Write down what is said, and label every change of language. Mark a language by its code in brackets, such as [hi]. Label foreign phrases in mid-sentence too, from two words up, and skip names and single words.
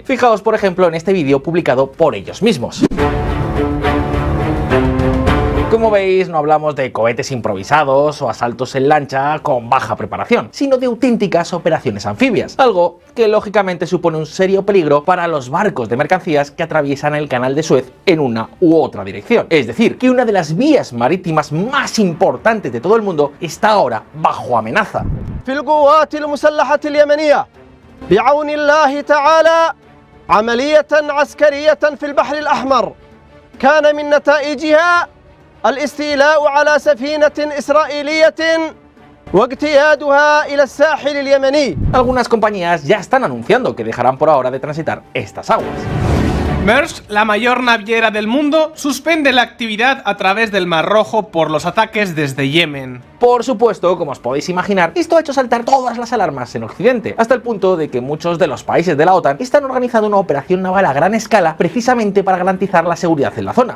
[es] Fijaos por ejemplo en este vídeo publicado por ellos mismos. Como veis, no hablamos de cohetes improvisados o asaltos en lancha con baja preparación, sino de auténticas operaciones anfibias, algo que lógicamente supone un serio peligro para los barcos de mercancías que atraviesan el canal de Suez en una u otra dirección. Es decir, que una de las vías marítimas más importantes de todo el mundo está ahora bajo amenaza. [ar] بعون الله تعالى عملية عسكرية في البحر الأحمر كان من نتائجها الاستيلاء على سفينة إسرائيلية واجتيادها إلى الساحل اليمني. [es] Algunas compañías ya están anunciando que dejarán por ahora de transitar estas aguas. Maersk, la mayor naviera del mundo, suspende la actividad a través del Mar Rojo por los ataques desde Yemen. Por supuesto, como os podéis imaginar, esto ha hecho saltar todas las alarmas en Occidente, hasta el punto de que muchos de los países de la OTAN están organizando una operación naval a gran escala precisamente para garantizar la seguridad en la zona.